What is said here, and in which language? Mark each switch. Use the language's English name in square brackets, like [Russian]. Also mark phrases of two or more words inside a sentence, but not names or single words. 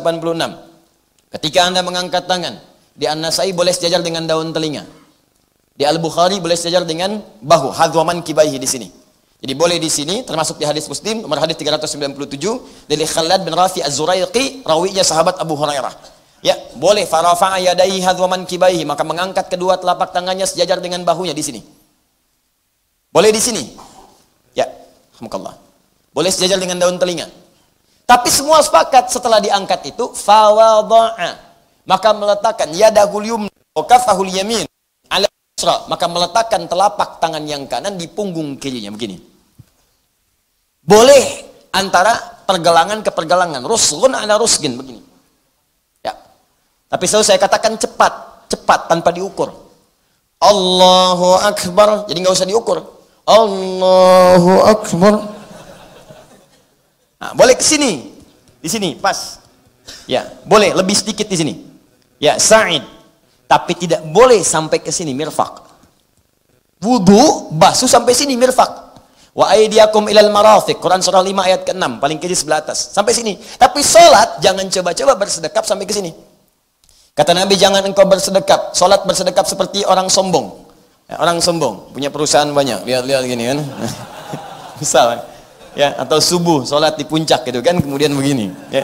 [Indonesian] Ketika Anda mengangkat tangan, di An-Nasai boleh sejajar dengan daun telinga. Di Al-Bukhari boleh sejajar dengan bahu, [Arabic] حذو منكبيه [Indonesian] di sini. Jadi boleh di sini, termasuk di hadis Muslim nomor hadis 397 dari Khalad bin Rafi Az-Zuraiqi, rawinya sahabat Abu Hurairah. [Arabic] Ya, boleh فرفع يديه حذو منكبيه, [Indonesian] maka mengangkat kedua telapak tangannya sejajar dengan bahunya di sini. Boleh di sini. Ya, alhamdulillah. Boleh sejajar dengan daun telinga. Tapi semua sepakat setelah diangkat itu fawadha'a, maka meletakkan [Arabic] يده اليمنى وكفه اليمين على اليسرى, [Indonesian] maka meletakkan telapak tangan yang kanan di punggung kirinya begini. Boleh antara pergelangan ke pergelangan, [Arabic] رسغ على رسغ begini. [Indonesian] Ya. Tapi selalu saya katakan cepat tanpa diukur. [Arabic] الله أكبر, [Indonesian] jadi nggak usah diukur. [Arabic] الله أكبر. [Indonesian] Nah, boleh ke sini, di sini pas, ya boleh lebih sedikit di sini, ya sa'id, tapi tidak boleh sampai ke sini mirfaq. Wudu basuh sampai sini mirfaq. [Arabic] وأيديكم إلى المرافق, [Indonesian] Quran surah 5 ayat ke-6, paling kiri sebelah atas, sampai sini. Tapi sholat jangan coba-coba bersedekap sampai ke sini. Kata Nabi, jangan engkau bersedekap, sholat bersedekap seperti orang sombong. Ya, orang sombong punya perusahaan banyak, lihat-lihat gini kan, misal. Ya, atau subuh sholat di puncak gitu kan, kemudian begini ya.